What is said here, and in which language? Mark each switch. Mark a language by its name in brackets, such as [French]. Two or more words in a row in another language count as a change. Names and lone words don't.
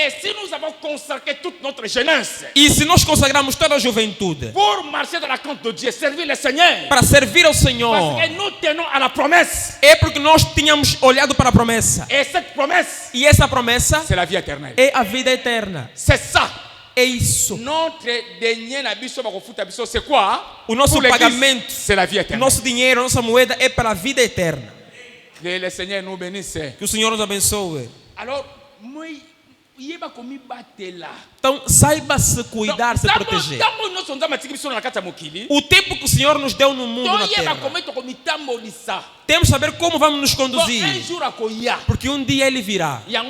[Portuguese] E se nós consagramos toda a juventude para servir ao Senhor, é porque nós tínhamos olhado para a promessa. E essa promessa é a vida eterna. É isso. O nosso pagamento, nosso dinheiro, nossa moeda é para a vida eterna. [French] Que le Seigneur nous bénisse. [Portuguese] Que o Senhor nos abençoe. [French] Alors, [Portuguese] então, saiba se cuidar, se proteger. O tempo que o Senhor nos deu no mundo, na terra, temos que saber como vamos nos conduzir. Porque um dia Ele virá.